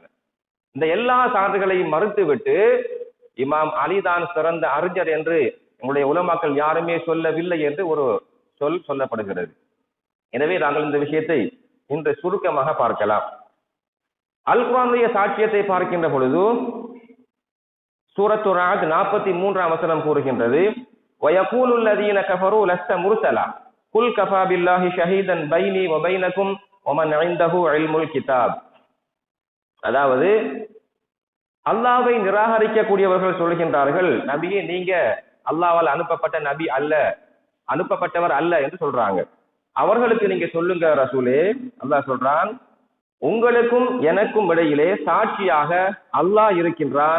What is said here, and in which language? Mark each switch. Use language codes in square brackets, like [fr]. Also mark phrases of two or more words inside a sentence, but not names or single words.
[ta] இந்த எல்லா சான்றுகளையும் மறுத்துவிட்டு இமாம் அலிதான் சிறந்த அறிஞர் என்று எங்களுடைய உலமாக்கள் யாருமே சொல்லவில்லை என்று ஒரு சொல்லப்படுகிறது. எனவே நாங்கள் இந்த விஷயத்தை இன்று சுருக்கமாக பார்க்கலாம். அல் குர்ஆனுடைய சாட்சியத்தை பார்க்கின்ற பொழுது சூரத்து ராத் 43ஆம் வசனம் கூறுகின்றது, [ar] وَيَقُولُ الَّذِينَ كَفَرُوا لَسْتَ مُرْسَلًا قُلْ كَفَى بِاللَّهِ شَهِيدًا بَيْنِي وَبَيْنَكُمْ وَمَنْ عِندَهُ عِلْمُ الْكِتَابِ. [ta] அதாவது அல்லாஹ்வை நிராகரிக்கக்கூடியவர்கள் சொல்கின்றார்கள், நபியே நீங்க அல்லாஹ்வால் அனுப்பப்பட்ட நபி அல்ல, அனுப்பப்பட்டவர் அல்ல என்று சொல்றாங்க. அவர்களுக்கு நீங்க சொல்லுங்க ரசூலே, அல்லாஹ் சொல்றான், உங்களுக்கும் எனக்கும் இடையிலே சாட்சியாக அல்லாஹ் இருக்கின்றான்.